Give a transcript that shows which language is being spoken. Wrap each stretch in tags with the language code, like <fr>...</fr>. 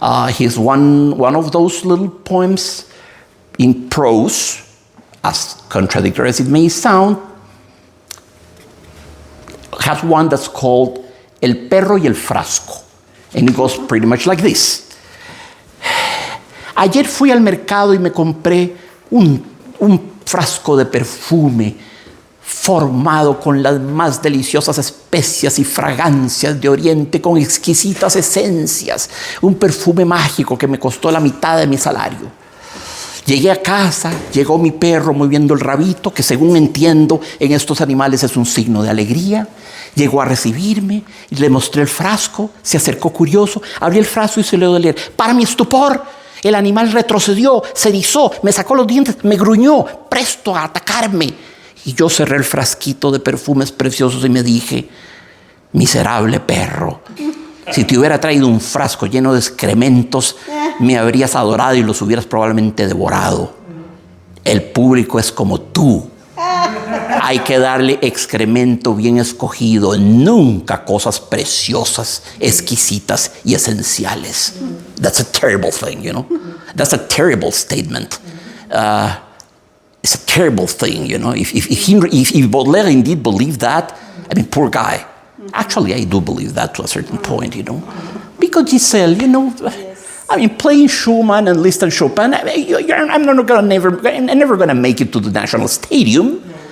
<en>He's one of those little poems in prose, as contradictory as it may sound, has one that's called El Perro y el Frasco. And it goes pretty much like this.</en> <es>Ayer fui al mercado y me compré un frasco de perfume formado con las más deliciosas especias y fragancias de Oriente, con exquisitas esencias, un perfume mágico que me costó la mitad de mi salario. Llegué a casa, llegó mi perro moviendo el rabito, que según entiendo en estos animales es un signo de alegría. Llegó a recibirme, y le mostré el frasco, se acercó curioso, abrí el frasco y se le dio de leer. Para mi estupor, el animal retrocedió, se erizó, me sacó los dientes, me gruñó, presto a atacarme. Y yo cerré el frasquito de perfumes preciosos y me dije, miserable perro, si te hubiera traído un frasco lleno de excrementos, me habrías adorado y los hubieras probablemente devorado. El público es como tú. Hay que darle excremento bien escogido, nunca cosas preciosas, exquisitas y esenciales.</es> <en>That's a terrible thing, you know. That's a terrible statement. It's a terrible thing, you know. If Baudelaire indeed believed that, I mean, poor guy. Actually, I do believe that to a certain point, you know. Because Giselle, you know, I mean, playing Schumann and Liszt and Chopin, I'm never going to make it to the National Stadium.</en>